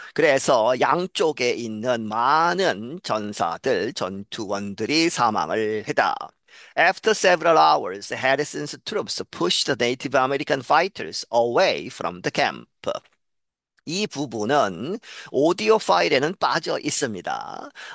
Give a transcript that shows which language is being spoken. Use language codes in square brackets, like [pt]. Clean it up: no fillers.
[ko] 그래서 양쪽에 있는 많은 전사들, 전투원들이 사망을 했다. [en] After several hours, Harrison's troops pushed the Native American fighters away from the camp. [ko] 이 부분은 오디오 파일에는 빠져 있습니다.